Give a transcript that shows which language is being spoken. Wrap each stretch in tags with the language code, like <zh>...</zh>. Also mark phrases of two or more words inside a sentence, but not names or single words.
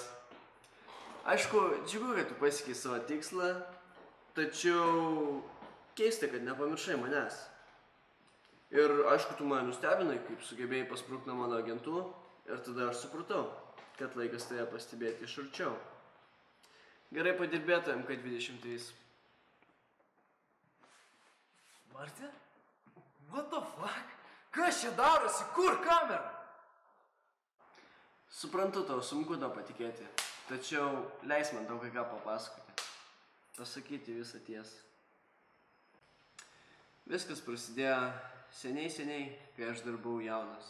<lt>Aišku, džiugu, kad tu pasiekei savo tikslą, tačiau keista, kad nepamiršai manęs. Ir aišku, tu mane nustebinai, kaip sugebėjai pasprūkti nuo mano agentų, ir tada aš supratau, kad laikas tave pastebėti iš arčiau. Gerai padirbėtojam, kad 23. Marti?</lt> <en>What the fuck?</en> <lt>Kas čia darosi? Kur kamera? Suprantu, tau sunku to patikėti, tačiau leis man tau kai ką papasakoti. Pasakyti visą tiesą. Viskas prasidėjo seniai, kai aš dar buvau jaunas.</lt>